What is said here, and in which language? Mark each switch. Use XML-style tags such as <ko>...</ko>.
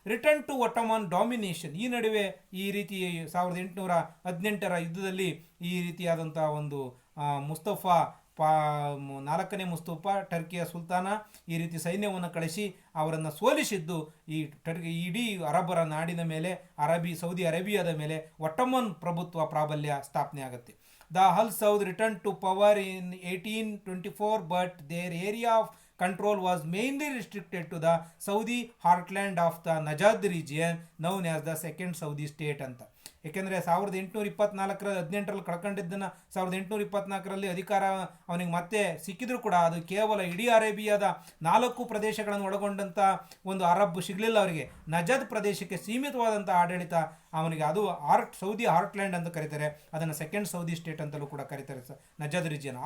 <en>Return to Ottoman domination.</en> <kn>ಈ ನಡುವೆ ಈ ರೀತಿ 1818ರ ಯುದ್ಧದಲ್ಲಿ ಈ ರೀತಿಯಾದಂಥ ಒಂದು ಮುಸ್ತಫಾ IV ಮುಸ್ತಫಾ ಟರ್ಕಿಯ ಸುಲ್ತಾನ ಈ ರೀತಿ ಸೈನ್ಯವನ್ನು ಕಳಿಸಿ ಅವರನ್ನು ಸೋಲಿಸಿದ್ದು ಈ ಇಡೀ ಅರಬ್ಬರ ನಾಡಿನ ಮೇಲೆ, ಸೌದಿ ಅರೇಬಿಯಾದ ಮೇಲೆ ಒಟ್ಟೋಮನ್ ಪ್ರಭುತ್ವ ಪ್ರಾಬಲ್ಯ ಸ್ಥಾಪನೆ ಆಗುತ್ತೆ.</kn> <en>The Al Saud returned to power in 1824, but their area of control was mainly restricted to the Saudi heartland of the Najd region, known as the Second Saudi State ಅಂತ.</en> <kn>ಏಕೆಂದರೆ 1824ರಲ್ಲಿ 18ರಲ್ಲಿ ಕಳ್ಕೊಂಡಿದ್ದನ್ನು 1824ರಲ್ಲಿ ಅಧಿಕಾರ ಅವನಿಗೆ ಮತ್ತೆ ಸಿಕ್ಕಿದ್ರು ಕೂಡ ಅದು ಕೇವಲ ಇಡೀ ಅರೇಬಿಯಾದ 4 ಪ್ರದೇಶಗಳನ್ನು ಒಳಗೊಂಡಂಥ ಒಂದು ಅರಬ್ ಸಿಗಲಿಲ್ಲ ಅವರಿಗೆ. ನಜದ್ ಪ್ರದೇಶಕ್ಕೆ ಸೀಮಿತವಾದಂಥ ಆಡಳಿತ ಅವನಿಗೆ, ಅದು ಸೌದಿ ಹಾರ್ಟ್ಲ್ಯಾಂಡ್ ಅಂತ ಕರೀತಾರೆ, ಅದನ್ನು ಸೆಕೆಂಡ್ ಸೌದಿ ಸ್ಟೇಟ್ ಅಂತಲೂ ಕೂಡ ಕರೀತಾರೆ, ನಜದ್ ರೀಜಿಯನ್.</kn>